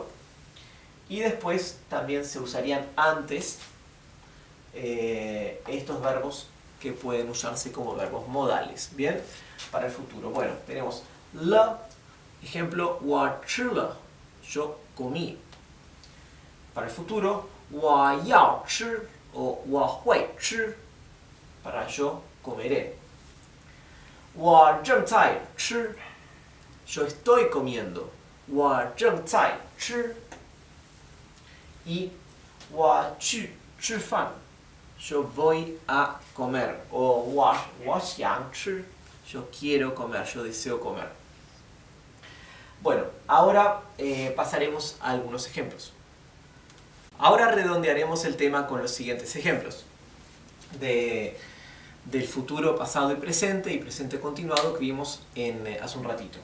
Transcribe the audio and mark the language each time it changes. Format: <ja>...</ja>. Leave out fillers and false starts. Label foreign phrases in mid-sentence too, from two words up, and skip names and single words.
<es>Y después también se usarían antes estos verbos que pueden usarse como verbos modales. Bien, para el futuro. Bueno, tenemos la, ejemplo,</es> <zh>我吃了,</zh> <es>yo comí. Para el futuro,</es> <zh>我要吃 o 我会吃,</zh> <es>para yo comeré.</es> <zh>我正在吃,</zh> <es>yo estoy comiendo.</es> <zh>我正在吃. Y 我去吃饭,</zh> <es>yo voy a comer.</es> <zh>O 我想吃,</zh> <es>yo quiero comer, yo deseo comer. Bueno, ahora pasaremos a algunos ejemplos. Ahora redondearemos el tema con los siguientes ejemplos del futuro, pasado y presente continuado que vimos hace un ratito.</es>